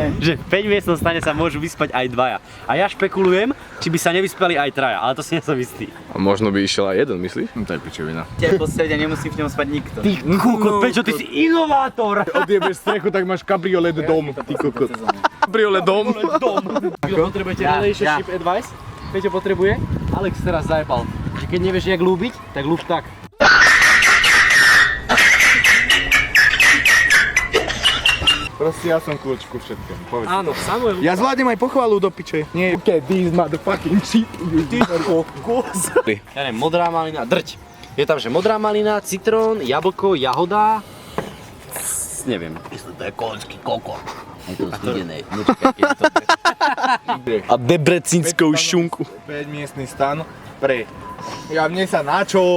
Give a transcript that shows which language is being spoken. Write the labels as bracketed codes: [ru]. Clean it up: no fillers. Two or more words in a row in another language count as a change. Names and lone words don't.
[sk] že v 5 miestnom stane sa môžu vyspať aj dvaja. A ja špekulujem, či by sa nevyspali aj traja, ale to si nie som istý. A možno by išiel aj jeden, myslíš? No to je pičovina. Tie postredia nemusí v ňom spať nikto. Ty kokot, Pečo, ty si inovátor! Odjebeš strechu, tak máš kabriolet dom, ty kokot. Kabriolet dom. Potrebujete [en] relationship advice? [sk] Peťo potrebuje? Alex teraz zajebal, že keď nevieš jak ľúbiť, tak ľúb tak. Proste ja som kľúč ku všetkému, povedz. Áno, Samuel. Ja zvládnem aj pochvalu do piče. Nie, [en] okay, these motherfucking shit. [sk] Ty kokos. Ja neviem, modrá malina, drť. Je tam, že modrá malina, citrón, jablko, jahoda. Neviem. To je konský kokot. Je to studené. A debrecínskou šunku. 5 miestny stan pre... Ja mne sa na čo?